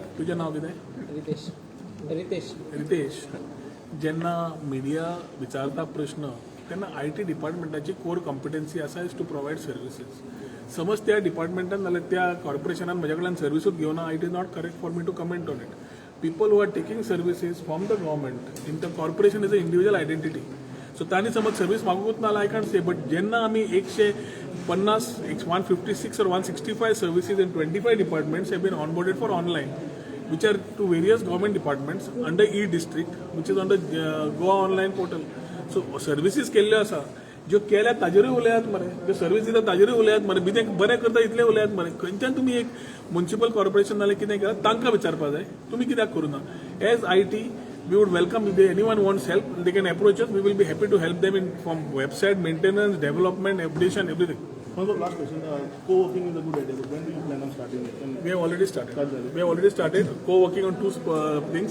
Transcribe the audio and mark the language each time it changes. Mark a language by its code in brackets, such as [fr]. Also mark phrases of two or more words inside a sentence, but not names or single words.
[kok] तुझें नाव कितें? रितेश जेन्ना मिडिया विचारता प्रश्न तेन्ना IT डिपार्टमेंटाची [en] core competency [kok] आसा [en] is to provide services. [kok] समज त्या डिपार्टमेंटान नाल्यार त्या कॉर्पोरेशनान म्हजे कडल्यान सर्विसूच घेवना, [en] it is not correct for me to comment on it. People who are taking services from the government in the corporation is an individual identity. [kok] So तांणी समज सर्विस मागूंकूच नाल्यार [en] I can't say. But [kok] जेन्ना आमी [en] 156 or 165 services in 25 departments have been onboarded for online, which are to various government departments under e-district, which is under Goa online portal. [kok] So services केल्ल्यो आसा ज्यो केल्या ताजेरूय उलयात मरे, ज्यो सर्वीस दिता ताजेरूय उलयात मरे, बिदें बरें करता इतले उलयात मरे. खंयच्यान तुमी एक म्युन्सिपल कॉर्पोरेशन नाल्यार कितें केलां तांकां विचारपाक जाय तुमी कित्याक करूना. [en] एज IT we would welcome if anyone wants help, they can approach us. We will be happy to help them in from website maintenance, development, updation, everything. Also, last question, co-working is a good idea, but when do you plan on starting it? And We have already started co-working on two things.